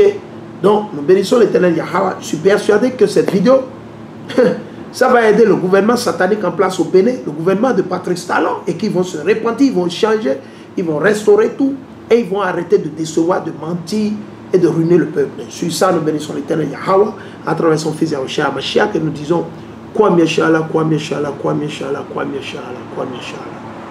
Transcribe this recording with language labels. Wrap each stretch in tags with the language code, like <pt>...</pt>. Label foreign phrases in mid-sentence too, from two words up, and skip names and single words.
<fr>Donc, nous bénissons l'Éternel Yahweh. Je suis persuadé que cette vidéo, ça va aider le gouvernement satanique en place au Bénin, le gouvernement de Patrice Talon, et qu'ils vont se repentir, ils vont changer, ils vont restaurer tout, et ils vont arrêter de décevoir, de mentir et de ruiner le peuple. Sur ça, nous bénissons l'Éternel Yahweh à travers son fils Yahushua Mashiach, et nous disons Kwame Shala, Kwame Shala, Kwame Shala, Kwame Shala, Kwame Shala.</fr>